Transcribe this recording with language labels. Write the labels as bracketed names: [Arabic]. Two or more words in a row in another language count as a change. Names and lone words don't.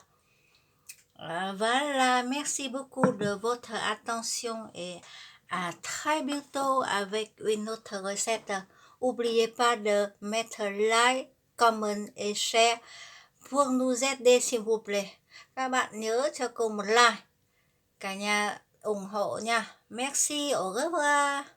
[French] Voilà, merci beaucoup de votre attention et à très bientôt avec une autre recette. N'oubliez pas de mettre like, comment et share pour nous aider s'il vous plaît. [Vietnamese] Các bạn nhớ cho cô một like. Cả nhà ủng hộ nha. [French] Merci, au revoir.